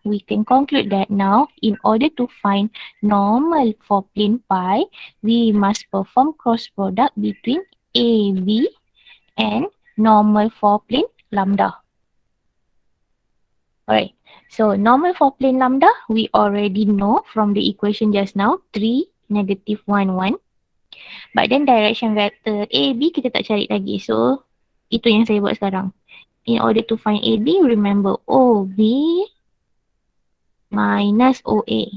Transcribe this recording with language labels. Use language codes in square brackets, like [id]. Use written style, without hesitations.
[en] We can conclude that now in order to find normal for plane pi, we must perform cross product between AB and normal for plane lambda. Alright, so normal for plane lambda, we already know from the equation just now, 3, negative 1, 1. But then [ms] direction vector AB kita tak cari lagi. So, itu yang saya buat sekarang. [en] In order to find AB, remember OB minus OA.